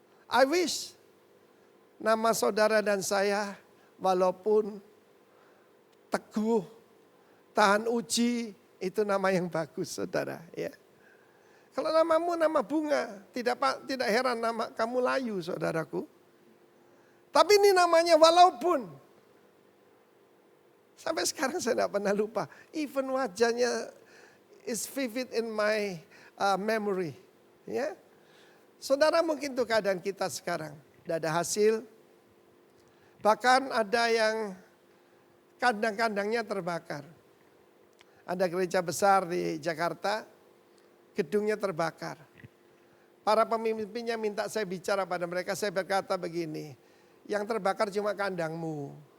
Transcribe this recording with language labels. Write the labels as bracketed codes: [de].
[en] I wish [id] nama saudara dan saya walaupun teguh, tahan uji, itu nama yang bagus saudara. Ya. Kalau namamu nama bunga, tidak heran nama kamu layu saudaraku. Tapi ini namanya walaupun. Sampai sekarang saya tidak pernah lupa. [en] Even [id] wajahnya [en] is vivid in my memory. [id] Ya. Saudara mungkin itu keadaan kita sekarang. Tidak ada hasil. Bahkan ada yang kandang-kandangnya terbakar. Ada gereja besar di Jakarta, gedungnya terbakar. Para pemimpinnya minta saya bicara pada mereka, saya berkata begini, yang terbakar cuma kandangmu.